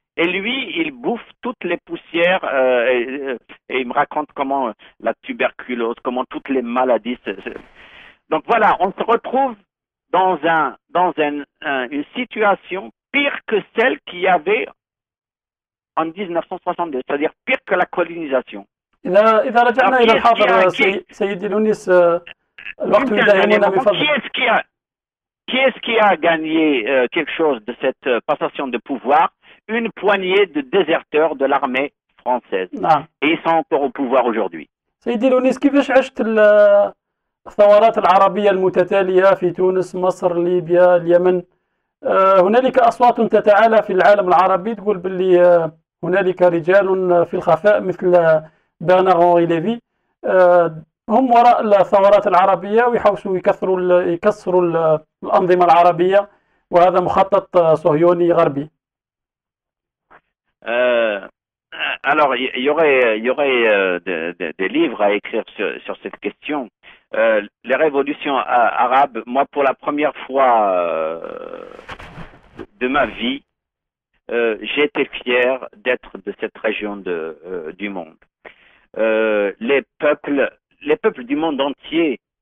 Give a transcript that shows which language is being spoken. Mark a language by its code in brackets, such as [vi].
[fr] Et lui, il bouffe toutes les poussières et il me raconte comment la tuberculose, comment toutes les maladies. Donc voilà, on se retrouve dans une situation pire que celle qu'il y avait en 1962, c'est-à-dire pire que la colonisation. [ar] إذا رجعنا إلى الحاضر سيدي لونيس الوقت يداهمنا من فضلك. [fr] Qui est-ce qui a gagné quelque chose de cette passation de pouvoir? Une poignée de déserteurs de l'armée française. [ar] نعم. [fr] Et ils sont encore au pouvoir aujourd'hui. [ar] سيدي لونيس كيفاش عشت الثورات العربية المتتالية في تونس، مصر، ليبيا، اليمن؟ هنالك أصوات تتعالى في العالم العربي تقول باللي هنالك رجال في الخفاء مثل برنار أنري ليفي هم وراء الثورات العربية ويحاولوا يكسروا الأنظمة العربية، وهذا مخطط صهيوني غربي. [fr] Alors, il y aurait des livres à écrire sur cette question. Les révolutions arabes, moi, pour la première fois de ma vie, j'ai été fier d'être de cette région du monde. Les peuples du monde entier